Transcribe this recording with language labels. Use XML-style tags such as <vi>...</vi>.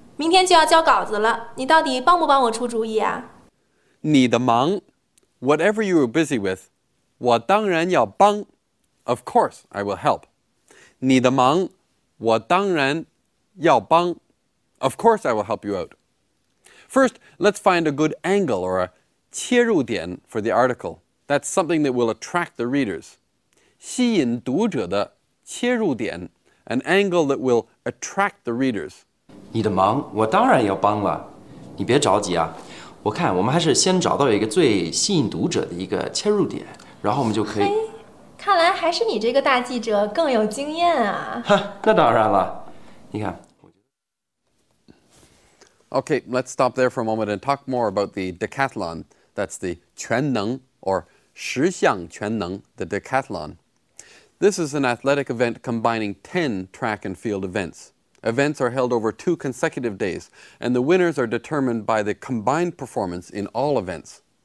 <zh>明天就要交稿子了，你到底帮不帮我出主意啊？你的忙</zh> <en>whatever you are busy with,</en> <zh>我当然要帮</zh> <en>Of course, I will help.</en> <zh>你的忙我当然要帮</zh> <en>Of course, I will help you out. First, let's find a good angle or a 切入点 for the article. That's something that will attract the readers.</en> <zh>吸引读者的切入点</zh> <en>an angle that will attract the readers.</en> <zh>你的忙我当然要帮了，你别着急啊。我看我们还是先找到一个最吸引读者的一个切入点，然后我们就可以。看来还是你这个大记者更有经验啊。那当然了，你看。</zh> <en>Okay, let's stop there for a moment and talk more about the decathlon. That's the 全能 or 十项全能, the decathlon. This is an athletic event combining 10 track and field events. Events are held over 2 consecutive days, and the winners are determined by the combined performance in all events.</en>